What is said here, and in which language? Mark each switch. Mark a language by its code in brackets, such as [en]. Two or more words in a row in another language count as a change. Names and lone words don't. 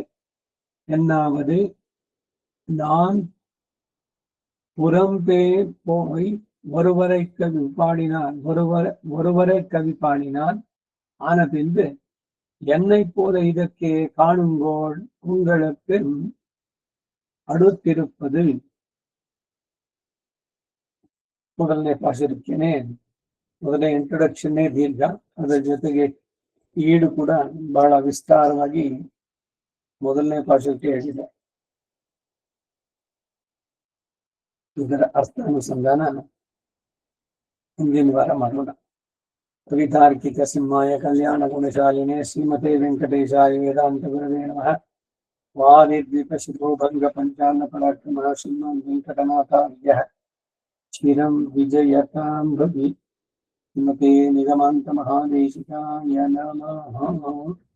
[ta] என்னாவது நான் புறம்பே போய் ஒருவரை கவி பாடினான் ஆன பின்பு என்னை போல இதற்கே காணுங்கோள் உங்களுக்கு அடுத்திருப்பது. [kn] ಮೊದಲನೇ ಪಾಶದಕ್ಕೇನೆ ಮೊದಲನೇ ಇಂಟ್ರೊಡಕ್ಷನ್ನೇ ದೀರ್ಘ, ಅದರ ಜೊತೆಗೆ ಈಡು ಕೂಡ ಬಹಳ ವಿಸ್ತಾರವಾಗಿ ಮೊದಲನೇ ಪಾಶಕ್ಕೆ ಹೇಳಿದೆ. ಇದರ ಅರ್ಥಾನುಸಂಧಾನ ಹಿಂದಿನ ವಾರ ಮಾಡೋಣ. [sa] ಕವಿತಾರ್ಕಿಕ ಸಿಂಹಾಯ ಕಲ್ಯಾಣ ಗುಣಶಾಲಿನೇ ಶ್ರೀಮತೆ ವೆಂಕಟೇಶಾಯ ವೇದಾಂತ ಗುರವೇ ನಮಃ. ವಾದಿದ್ವೀಪ ಶಿರೋ ಭಂಗ ಪಂಚಾನ್ನ ಪರಾಕ್ರಮ ಶ್ರೀಮಾನ್ ವೆಂಕಟನಾಥಾರ್ಯ चिरं विजयतां भवि। श्रीमते निगमान्तमहादेशिकाय नमः।